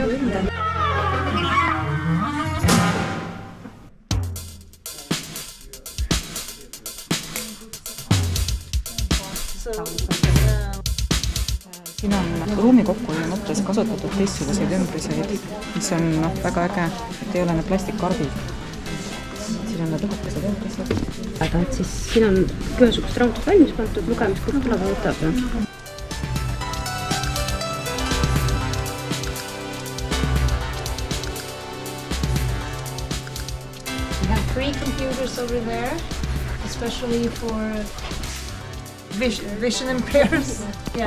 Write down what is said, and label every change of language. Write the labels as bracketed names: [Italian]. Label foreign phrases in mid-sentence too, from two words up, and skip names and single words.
[Estonian] Then siin on ruumi kokkuhoiu mõttes kasutatud teistsuguseid ümbriseid, mis on väga äge, et ei ole need plastikkarbid. Siin on need õhukesed ümbrised. Aga et siis siin on ühesugust raamatut valmis pandud, lugemist kus tuleb ja võtab. [English] we have 3 computers over there, especially for vision impaired. Yeah.